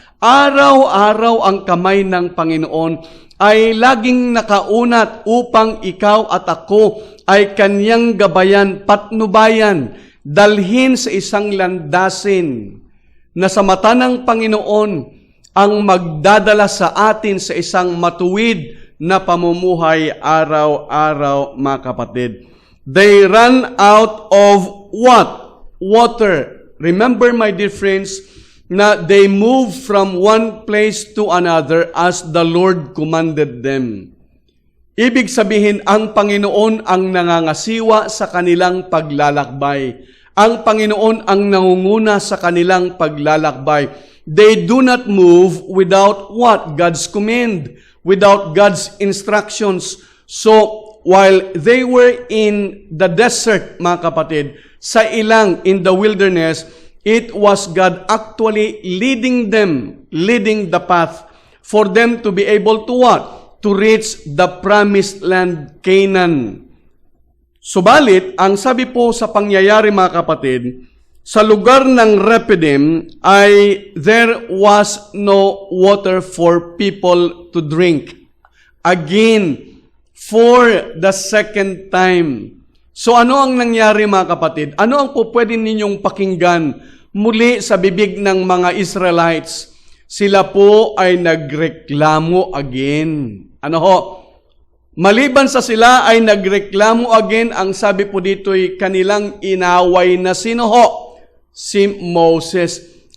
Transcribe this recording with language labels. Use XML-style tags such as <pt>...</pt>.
<tl>Araw-araw ang kamay ng Panginoon ay laging nakaunat upang ikaw at ako ay kanyang gabayan, patnubayan, dalhin sa isang landasin na sa mata ng Panginoon ang magdadala sa atin sa isang matuwid na pamumuhay araw-araw, mga kapatid.</tl> <en>They run out of what? Water. Remember, my dear friends,</en> <tl>na</tl> <en>they move from one place to another as the Lord commanded them.</en> <tl>Ibig sabihin, ang Panginoon ang nangangasiwa sa kanilang paglalakbay. Ang Panginoon ang nangunguna sa kanilang paglalakbay.</tl> <en>They do not move without what? God's command, without God's instructions. So, while they were in the desert,</en> <tl>mga kapatid, sa ilang,</tl> <en>in the wilderness, it was God actually leading them, leading the path for them to be able to what? To reach the promised land, Canaan.</en> <tl>Subalit, ang sabi po sa pangyayari, mga kapatid, sa lugar ng Rephidim ay</tl> <en>there was no water for people to drink. Again, for the second time.</en> <tl>So ano ang nangyari, mga kapatid? Ano ang po pwede ninyong pakinggan muli sa bibig ng mga Israelites? Sila po ay nagreklamo again. Maliban sa sila ay nagreklamo again, ang sabi po dito'y kanilang inaway na sino si Moses.</tl>